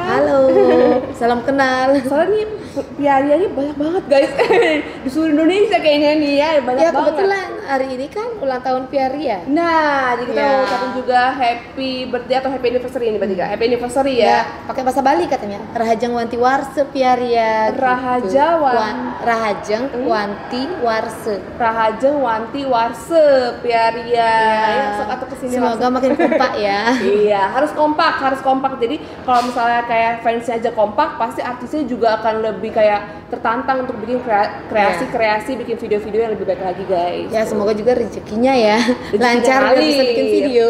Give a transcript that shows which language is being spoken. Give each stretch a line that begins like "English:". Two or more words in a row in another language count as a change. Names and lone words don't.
Indonesian: Halo, salam kenal. Soalnya nih Ria ini banyak banget guys di seluruh Indonesia kayaknya nih ya, banyak banget. Kebetulan hari ini kan ulang tahun Ria. Nah, jadi kita mau ucapin juga
English: happy birthday
Indonesian: atau
English: happy anniversary
Indonesian: ini berarti Kak.
English: Happy anniversary ya.
Indonesian: Pakai bahasa Bali katanya.
Balinese: Rahajang Wanti Warse Ria. Rahajang Wanti Warse. Rahajang Wanti Warse Ria.
Indonesian: Ya, sok atau kesini. Semoga makin kompak ya. Iya, harus kompak. Jadi kalau misalnya kayak fansnya aja kompak, pasti artisnya juga akan lebih kayak tertantang untuk bikin kreasi, bikin video-video yang lebih baik lagi guys. Ya semoga juga rezekinya ya lancar biar bisa bikin video.